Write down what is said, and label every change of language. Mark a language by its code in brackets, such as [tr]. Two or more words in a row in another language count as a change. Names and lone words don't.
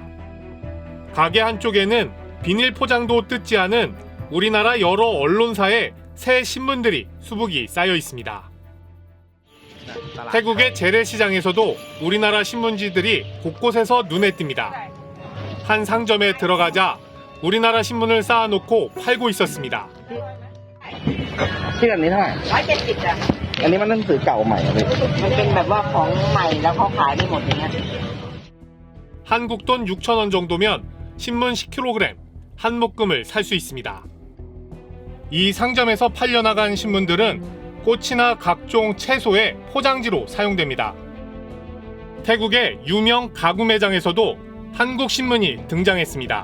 [ko] 가게 한쪽에는 비닐 포장도 뜯지 않은 우리나라 여러 언론사의 새 신문들이 수북이 쌓여 있습니다. 태국의 재래시장에서도 우리나라 신문지들이 곳곳에서 눈에 띕니다. 한 상점에 들어가자 우리나라 신문을 쌓아놓고 팔고 있었습니다. [th] ที่แบบนี้เท่าไหร่ 170จ้ะ อันนี้มันหนังสือเก่าใหม่อะพี่ มันเป็นแบบว่าของใหม่แล้วเขาขายได้หมดอย่างเงี้ย [ko] 한국 돈 6,000원 정도면 신문 10kg, 한 묶음을 살 수 있습니다. 이 상점에서 팔려나간 신문들은 꽃이나 각종 채소의 포장지로 사용됩니다. 태국의 유명 가구 매장에서도 한국 신문이 등장했습니다.